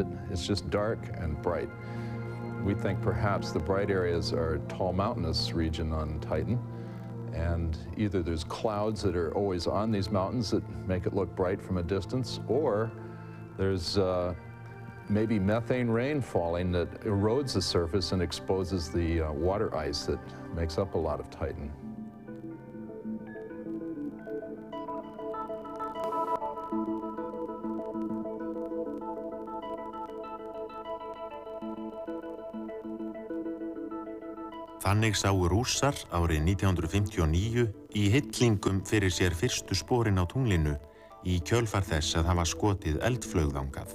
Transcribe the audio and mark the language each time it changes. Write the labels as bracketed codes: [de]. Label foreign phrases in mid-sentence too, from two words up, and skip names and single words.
[en] It's just dark and bright. We think perhaps the bright areas are a tall mountainous region on Titan, and either there's clouds that are always on these mountains that make it look bright from a distance, or there's maybe methane rain falling that erodes the surface and exposes the water ice that makes up a lot of Titan. [is] Þannig sáu Rússar árið 1959 í hillingum fyrir sér fyrstu sporin á tunglinu í kjölfar þess að hafa skotið eldflaug þangað.